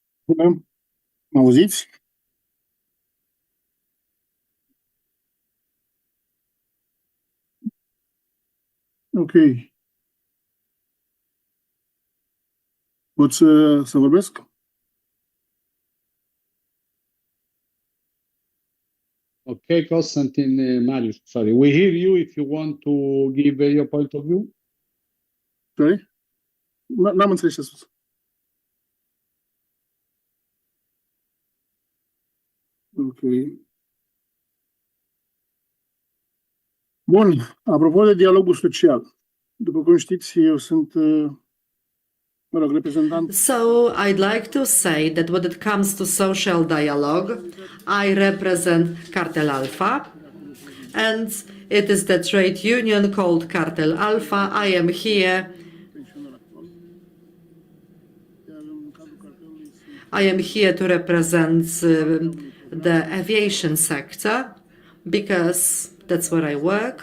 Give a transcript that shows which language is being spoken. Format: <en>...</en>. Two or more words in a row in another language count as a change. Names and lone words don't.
<ro>Bună, mă auziți? Ok. Pot să vorbesc?</ro> <en>Okay, Constantin, Marius, sorry. We hear you if you want to give your point of view. Sorry?</en> <ro>N-am înțeles ce a spus. Ok. Bun, apropo de dialogul social. După cum știți, eu sunt, mă rog, reprezentant.</ro> <en>So I'd like to say that when it comes to social dialogue, I represent Cartel Alpha, and it is the trade union called Cartel Alpha. I am here. I am here to represent the aviation sector because that's where I work.</en>